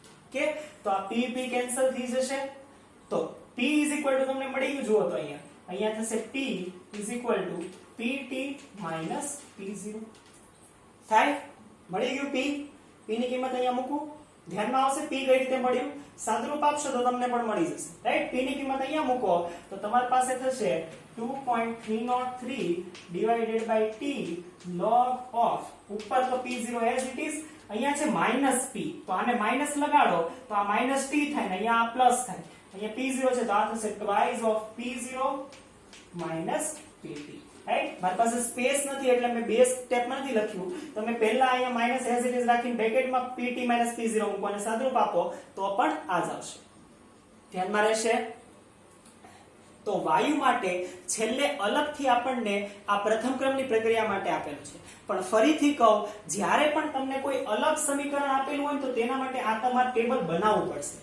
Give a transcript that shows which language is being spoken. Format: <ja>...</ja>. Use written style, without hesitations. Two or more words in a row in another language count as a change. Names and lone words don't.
<gu>કે તો આ p p કેન્સલ થઈ જશે. તો p</gu> <en>is equal to</en> <gu>તમને મળી ગયું, જુઓ તો અહીંયા થશે p</gu> <en>is equal to pt minus p0</en> <gu>થાય. મળી ગયું p. p ની કિંમત અહીંયા મૂકું, ધ્યાનમાં આવશે p કઈ રીતે મળ્યું. સાદુરૂપ આપશો તો તમને પણ મળી જશે, રાઈટ? p ની કિંમત અહીંયા મૂકો તો તમારી પાસે થશે</gu> <en>2.303 divided by t log of,</en> <gu>ઉપર તો p0</gu> <en>as it is,</en> <gu>અહીંયા છે માઈનસ p, તો આને માઈનસ લગાડો તો આ</gu> <en>minus t</en> <gu>થાય ને અહીંયા આ પ્લસ થાય. અહીંયા p0 છે તો આ થશે</gu> <en>twice of p0 minus pt,</en> <gu>રાઈટ? મારી પાસે સ્પેસ નથી એટલે મેં બે સ્ટેપ નથી લખ્યું. તમે પહેલા અહીંયા માઈનસ</gu> <en>as it is</en> <gu>રાખીને બ્રેકેટમાં</gu> <en>pt minus p0</en> <gu>મૂકો અને સાદુરૂપ આપો તો પણ આ જ આવશે. ધ્યાનમાં રહેશે. તો વાયુ માટે છેલ્લે અલગથી આપણને આ પ્રથમ ક્રમની પ્રક્રિયા માટે આપેલું છે. પણ ફરીથી કહું, જ્યારે પણ તમને કોઈ અલગ સમીકરણ આપેલું હોય તો તેના માટે આ તમારે ટેબલ બનાવવું પડશે.</gu>